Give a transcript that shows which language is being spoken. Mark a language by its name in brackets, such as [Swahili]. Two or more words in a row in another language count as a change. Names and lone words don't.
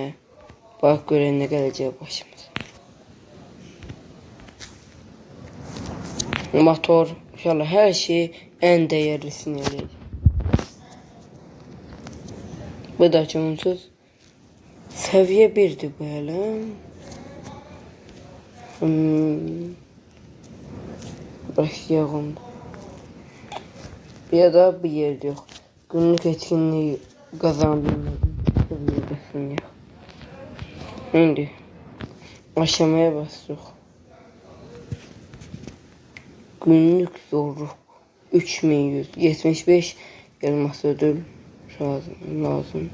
[Azerbaijani] Bax görək nə gələcək başımıza. Motor, inşallah hər şey ən dəyərlisini eləyəcək. Bu da onsuz səviyyə 1'dir bu hələ. Başlayaq onda. [Turkish] Ya da bir yerde yok. Günlük etkinliği kazandım. [Azerbaijani] İndi Aşamaya basırıq. [Turkish] Günlük zorluq 3175 elmas ödül lazım.